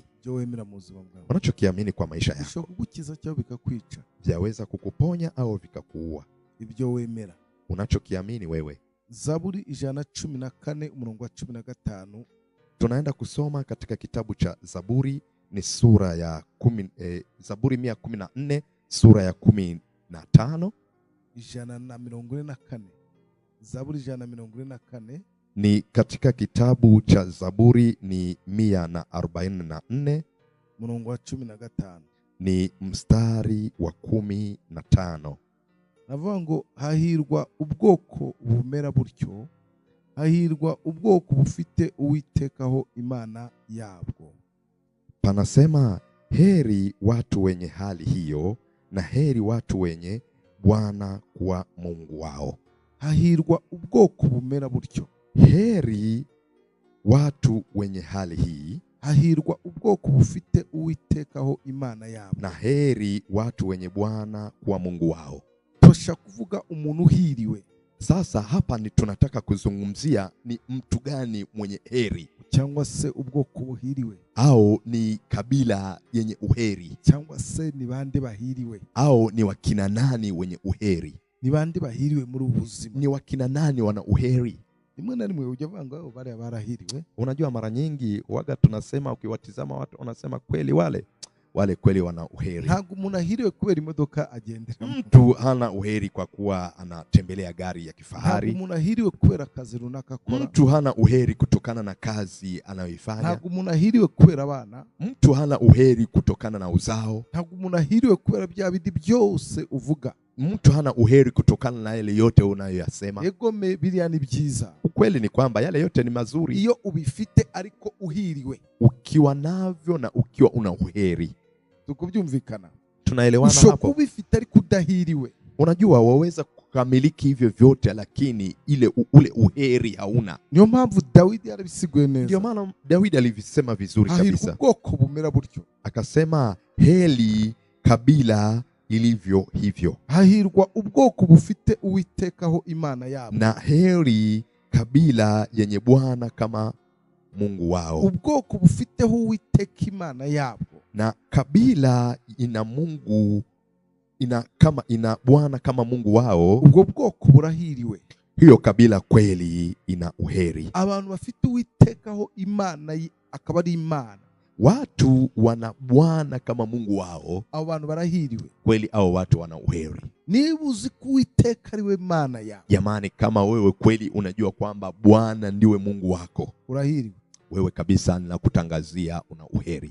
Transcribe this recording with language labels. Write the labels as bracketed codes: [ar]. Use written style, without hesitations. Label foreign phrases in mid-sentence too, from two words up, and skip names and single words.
[rw] Ibyo wemera mu buzima bwawe. [sw] Unachokiamini kwa maisha yako. [rw] Bishobora kugukiza cyangwa bikakwica. [sw] Vyaweza kukuponya au vikakuua. [rw] Ibyo wemera. [sw] Unachokiamini wewe. [rw] Zaburi 114 umurongo wa 15. [sw] Tunaenda kusoma katika kitabu cha Zaburi, ni sura ya Zaburi 114 sura ya 15. 144. Zaburi 144 ni katika kitabu cha Zaburi ni 144 [rw] umurongo wa 15. [sw] Ni mstari wa 15. [rw] navuga ngo hahirwa ubwoko bumera butyo, hahirwa ubwoko bufite uwitekaho imana yabwo. [sw] Panasema heri watu wenye hali hiyo na heri watu wenye Bwana kuwa Mungu wao. [rw] Hahirwa ubwoko bumera butyo. [sw] Heri watu wenye hali hii, [rw] hahirwa ubwoko bufite uwitekaho imana yabo. [sw] Na heri watu wenye Bwana kuwa Mungu wao. [rw] Tosha kuvuga umuntu uhiriwe. [sw] Sasa hapa ni tunataka kuzungumzia ni mtu gani mwenye heri, [rw] cyangwa se ubwoko buhiriwe, [sw] au ni kabila yenye uheri, [rw] cyangwa se ni bande bahiriwe, [sw] au ni wakina nani wenye uheri, [rw] ni bande bahiriwe muri ubuzima, [sw] ni wakina nani wana uheri. [rw] Rimwe na rimwe ujavanga wao bale barahiriwe. [sw] Unajua mara nyingi waga tunasema, ukiwatizama watu wanasema kweli wale kweli wana uheri. [rw] Ntago umuntu ahiriwe kubera imodoka agendera. [sw] Mtu hana uheri kwa kuwa anatembelea gari ya kifahari. [rw] Ntago umuntu ahiriwe kubera kazi runaka akora. [sw] Mtu hana uheri kutokana na kazi anayoifanya. [rw] Ntago umuntu ahiriwe kubera abana. [sw] Mtu hana uheri kutokana na uzao. [rw] Ntago umuntu ahiriwe kubera bya bindi byose uvuga. [sw] Mtu hana uheri kutokana na yale yote unayoyasema. [rw] Egome biriya ni byiza. [sw] Ukweli ni kwamba yale yote ni mazuri [rw] iyo ubifite ariko uhiriwe. [sw] Ukiwa navyo na ukiwa una uheri. [rw] Tukubyumvikana. [sw] Tunaelewana hapo. [rw] Ushoka ubifite ariko udahiriwe. [sw] Unajua waweza kukamiliki hivyo vyote lakini ule uheri hauna. [rw] Niyo mpamvu Dawidi arabisiguye neza. [sw] Ndio maana Dawidi alivisema vizuri kabisa. [rw] Ubwoko bumera butyo. [sw] Akasema heli kabila ilivyo hivyo. [rw] Hahirwa ubwoko bufite uwitekaho imana yabo. [sw] Na heri kabila yenye Bwana kama Mungu wao. [rw] Ubwoko bufiteho uwiteka imana yabo. [sw] Na kabila ina Mungu ina Bwana kama Mungu wao. [rw] Ubwo bwoko burahiriwe. [sw] Hiyo kabila kweli ina uheri. [rw] Abantu bafite uwitekaho imana akaba ari imana. [sw] Watu wana Bwana kama Mungu wao. [rw] Abantu barahiriwe. [sw] Kweli hao watu wana uheri. [rw] Niba uzi kuwiteka ariwe mana yao. [sw] Jamani, kama wewe kweli unajua kwamba Bwana ndiwe Mungu wako, [rw] urahiriwe. [sw] Wewe kabisa ninakutangazia una uheri.